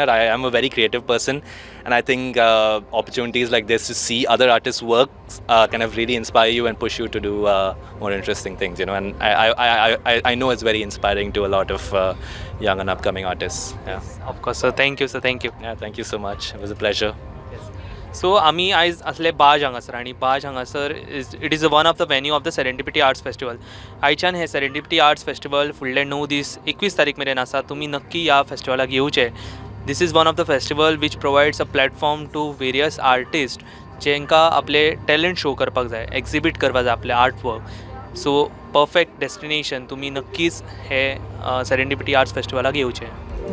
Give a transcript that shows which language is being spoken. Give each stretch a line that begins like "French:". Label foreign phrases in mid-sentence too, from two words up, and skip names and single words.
English: I am a very creative person, and I think opportunities like this to see other artists' work kind of really inspire you and push you to do more interesting things. And I know it's very inspiring to a lot of young and upcoming artists. Yeah. Of course, sir. Thank you, sir. Thank you. Yeah, thank you so much. It was a pleasure.
Konkani: So आम्ही आयज असले बाज हांगासर आनी बाज हांगासर
English: it is one of the venue of the Serendipity Arts Festival.
Konkani: आयच्यान हे सेरेंडिपिटी आर्ट्स फेस्टिवल फुडले 9 दीस 21 तारीख मेरेन आसा. तुमी नक्की ह्या फेस्टिवलाक येवचे.
English: this is one of the festival which provides a platform to various artist
Konkani: जेंकां आपले टॅलंट शो करपाक जाय, एक्झिबीट करपाक जाय आपले आर्ट वर्क.
English: so perfect destination.
Konkani: तुमी नक्कीच हे सेरेंडिपिटी आर्ट्स फेस्टिवलाक येवचे.